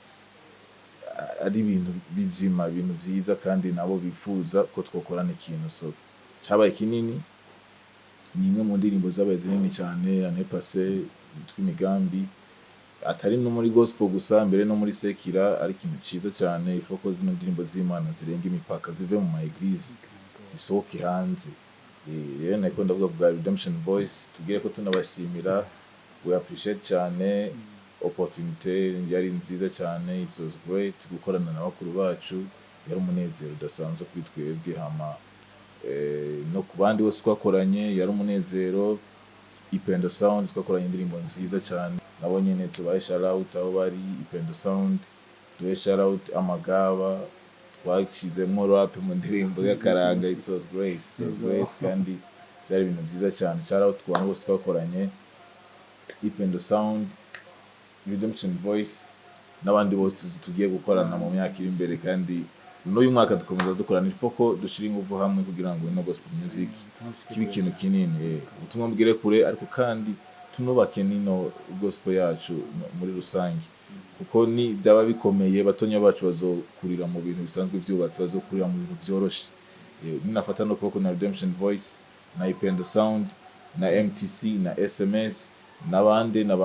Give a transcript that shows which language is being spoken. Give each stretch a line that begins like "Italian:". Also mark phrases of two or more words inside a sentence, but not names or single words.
Rundi: ari ibintu bizima ibintu byiza kandi nabo bifuza ko twokorana ikintu so cyabaye kinini ni imwe mu ndirimbo zabaye zinini cyane
French: l'année passée
Rundi: tw'imigambi atari no muri gospel gusa mbere no muri sekira ari ikintu ciza cyane ifoko zino ndirimbo z'Imana zirenga imipaka zive mu maeglise zisohoke hanze rero nako ndavuga bwa Redemption Voice tugire ko tunabashimira
English: we appreciate
Rundi: cyane opportunity yari nziza cyane
English: it was great
Rundi: gukorana n'abakuru bacu yari umunezero udasanzwe kuri twebwe hama no ku bandi bose twakoranye yari umunezero Ipendo Sound twakoranye indirimbo nziza cyane nabo nyene tubaye
English: shout out
Rundi: aho bari Ipendo Sound tubaye
English: shout out
Rundi: Amagaba twashizemo rap mu ndirimbo y'akaranga
English: it was great
Rundi: kandi byari ibintu byiza cyane
English: shout out
Rundi: ku bantu bose twakoranye Ipendo Sound Redemption Voice n'abandi bose tugiye gukorana mu myaka iri imbere kandi n'uyu mwaka dukomeza dukorana ifoko dushira ingufu hamwe kugira ngo ino
English: gospel music
Rundi: kibe ikintu kinini ubutumwa bwire kure ariko kandi tunubake nino gospel yacu muri rusange kuko ni byaba bikomeye batonya bacu bazokurira mu bintu bisanzwe byubatse bazokurira mu bintu byoroshe ninafata no koko na Redemption Voice na Ipendo Sound na MTC na SMS nabande